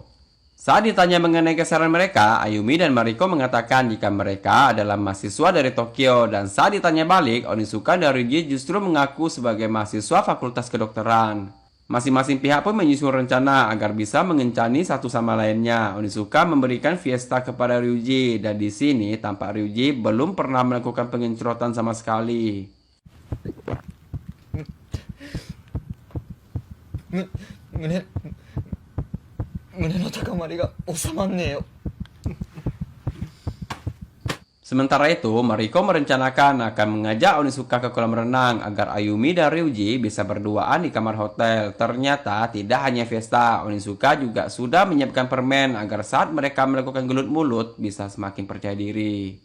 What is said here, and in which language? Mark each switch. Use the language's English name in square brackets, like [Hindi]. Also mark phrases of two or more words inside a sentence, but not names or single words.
[Indonesian] Saat ditanya mengenai kesaran mereka, Ayumi dan Mariko mengatakan jika mereka adalah mahasiswa dari Tokyo, dan saat ditanya balik, Onizuka dan Ryuji justru mengaku sebagai mahasiswa fakultas kedokteran. Masing-masing pihak pun menyusun rencana agar bisa mengencani satu sama lainnya. Onizuka memberikan fiesta kepada Ryuji dan di sini tampak Ryuji belum pernah melakukan pengencrotan sama sekali. [Japanese] 胸の高まりが収まんねえよ。 [Indonesian] Sementara itu, Mariko merencanakan akan mengajak Onizuka ke kolam renang agar Ayumi dan Ryuji bisa berduaan di kamar hotel. Ternyata tidak hanya fiesta, Onizuka juga sudah menyiapkan permen agar saat mereka melakukan gelut mulut bisa semakin percaya diri.